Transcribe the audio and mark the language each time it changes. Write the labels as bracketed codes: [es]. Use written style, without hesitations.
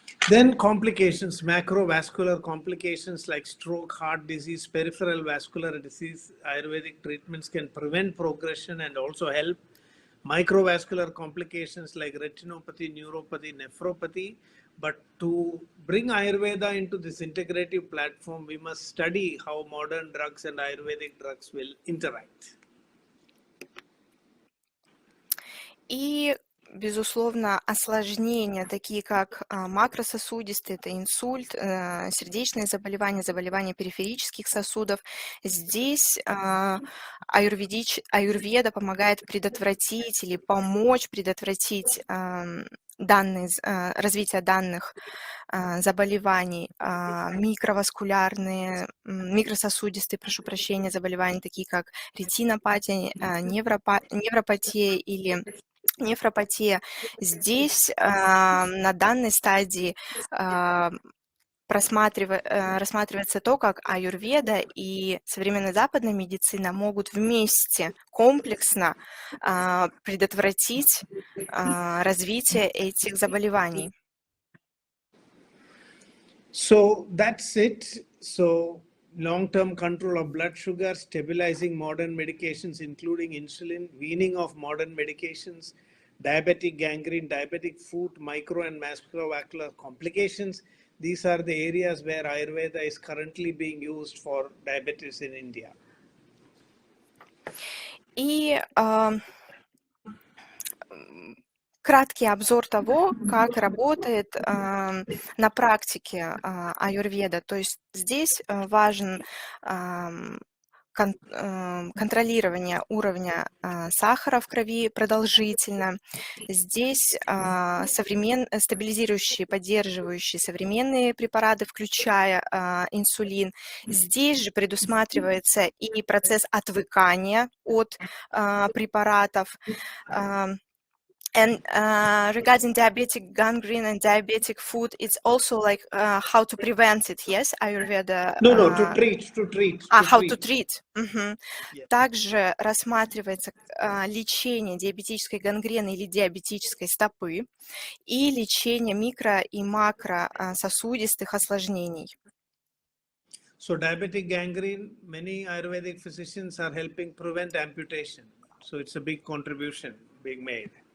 [en] Then complications, macrovascular complications like stroke, heart disease, peripheral vascular disease, Ayurvedic treatments can prevent progression and also help. Microvascular complications like retinopathy, neuropathy, nephropathy. But to bring Ayurveda into this integrative platform, we must study how modern drugs and Ayurvedic drugs will interact. [ru] И, безусловно, осложнения, такие как макрососудистые, это инсульт, сердечные заболевания, заболевания периферических сосудов. Здесь аюрведа помогает предотвратить или помочь предотвратить развитие данных заболеваний, микроваскулярные, микрососудистые, прошу прощения, заболевания, такие как ретинопатия, невропатия или нефропатия. Здесь на данной стадии рассматривается то, как аюрведа и современная западная медицина могут вместе комплексно предотвратить развитие этих заболеваний. [en] So that's it. So long-term control of blood sugar, stabilizing modern medications, including insulin, weaning of modern medications, diabetic gangrene, diabetic foot, micro and macrovascular complications. These are the areas where Ayurveda is currently being used for diabetes in India. [ru] И краткий обзор того, как работает на практике аюрведа. То есть здесь важен контролирование уровня сахара в крови продолжительно. Здесь стабилизирующие, поддерживающие современные препараты, включая инсулин. Здесь же предусматривается и процесс отвыкания от препаратов. [en] And regarding diabetic gangrene and diabetic foot, it's also like how to prevent it, yes? Ayurveda... No, to treat. How to treat. Yeah. [ru] Также рассматривается лечение диабетической гангрены или диабетической стопы и лечение микро- и макрососудистых осложнений. [en] So diabetic gangrene, many Ayurvedic physicians are helping prevent amputation. So it's a big contribution being made.